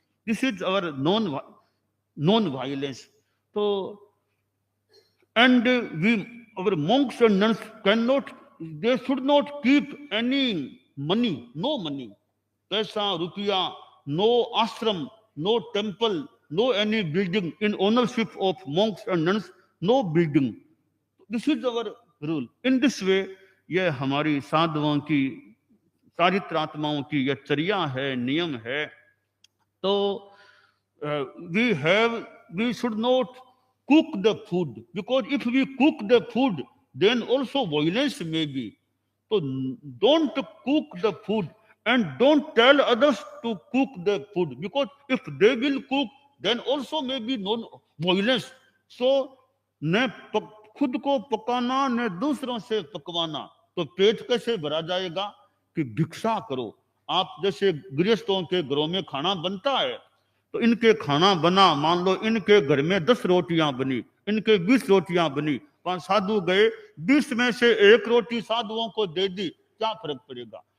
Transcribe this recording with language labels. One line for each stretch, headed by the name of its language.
English: This is our non-violence. So, and our monks and nuns cannot, they should not keep any money, no money, paisa, rupiya, no ashram, no temple, no any building in ownership of monks and nuns, no building. This is our rule. In this way,
Hindi: यह हमारी साधुओं की, चारित्र आत्माओं की यह चर्या है, नियम है।
English: तो we should not cook the food, because if we cook the food, then also violence may be. So don't cook the food and don't tell others to cook the food, because if they will cook, then also may be non-violence.
Hindi: So न खुद को पकाना न दूसरों से पकवाना, तो पेट कैसे भरा जाएगा? कि भिक्षा करो। आप जैसे गृहस्थों के घरों में खाना बनता है, तो इनके खाना बना, मान लो इनके घर में 10 रोटियां बनी, इनके 20 रोटियां बनी, 5 साधु गए, 20 में से 1 रोटी साधुओं को दे दी, क्या फर्क पड़ेगा?